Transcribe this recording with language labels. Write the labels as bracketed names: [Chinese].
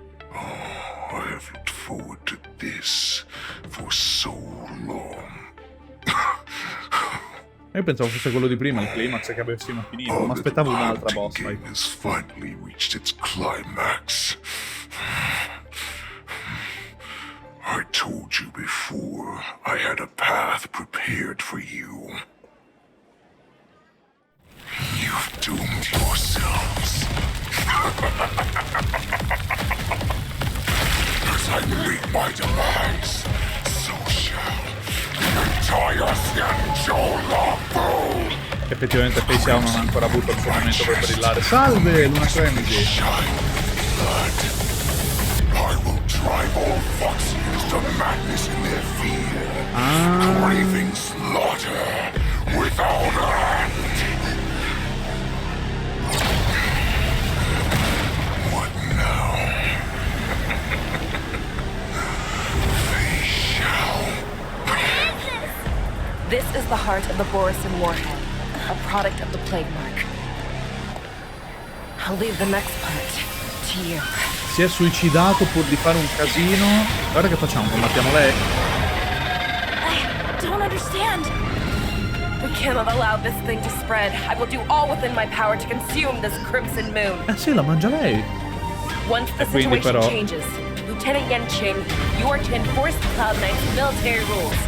[English] I have looked forward to this for so long. [Italian] Io pensavo fosse quello di prima, il climax che avessimo finito, ma aspettavo un'altra boss fight. [English] Has finally reached its climax. I told you before, I had a path prepared for you. You've doomed yourselves. As I meet my demise, so shall the entire Xianzhou Lafu. [Italian] Effettivamente Fei Xiao non ha ancora avuto il suo momento per brillare. Salve, Luna Clemisi! [English] I will drive all Foxians to madness in their fear, craving slaughter without end. What now? Fei Xiao. This is the heart of the Borisin Warhead, a product of the Plague Mark. I'll leave the next part to you. [Italian] Si è suicidato pur di fare un casino. Guarda che facciamo, combattiamo lei? [English] I don't understand. We cannot allow this thing to spread. I will do all within my power to consume this Crimson Moon. [Italian] Sì, la mangia lei. [English] Once the situation changes, Lieutenant Yanqing, you are to enforce the Cloud Knight's military rules.